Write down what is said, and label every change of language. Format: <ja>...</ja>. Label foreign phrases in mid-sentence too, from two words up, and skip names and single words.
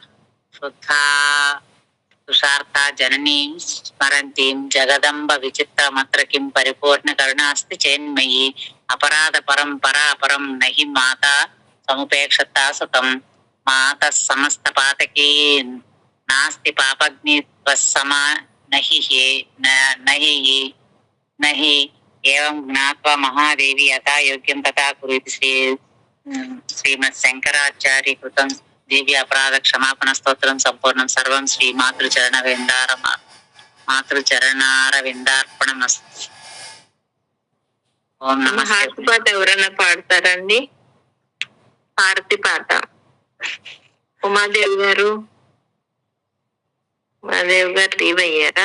<sa>तुषार्था जननी स्मरन्तीं जगदम्ब विचित्रमत्र किं परिपूर्ण करुणास्ति चेन्मयि अपराध परम्परा परं नहि माता समुपेक्षता सुतं मातः समस्त पातकी नास्ति पापग्नि त्वस्समा नहि एवं ज्ञात्वा महादेवी यथा योग्यं तथा कुरु श्रीमत् शंकराचार्य कृतं देवी अपराध क्षमापण स्तोत्रं संपूर्णं सर्वं श्री మాతృచరణారవిందార్పణమస్తు. ఓం నమః.</sa> <te>హారతి పాట ఎవరైనా పాడతారండి? హారతి పాట ఉమాదేవి గారు లీవ్ అయ్యారా?</te>